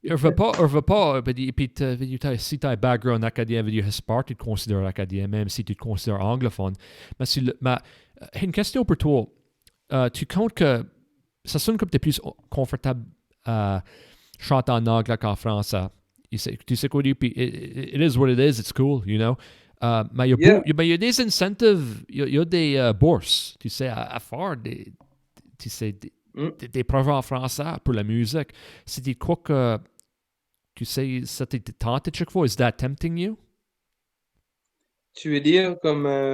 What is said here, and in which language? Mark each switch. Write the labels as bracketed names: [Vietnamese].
[French] je veux pas, puis si tu as un background acadien, j'espère que tu te considères acadien, même si tu te considères anglophone. Mais, une question pour toi. Tu comptes que ça sonne comme tu es plus confortable à chanter en anglais qu'en français. Tu sais quoi dire, puis [English] it is what it is, it's cool, you know. [French] Mais [English] Yeah. [French] il y a des incentives, il y a des bourses, tu sais, à faire tu sais, Mm. des projets en français pour la musique. C'est quoi que, tu sais, ça t'est tenté chaque fois? [English] Is that tempting you? [French] Tu veux dire comme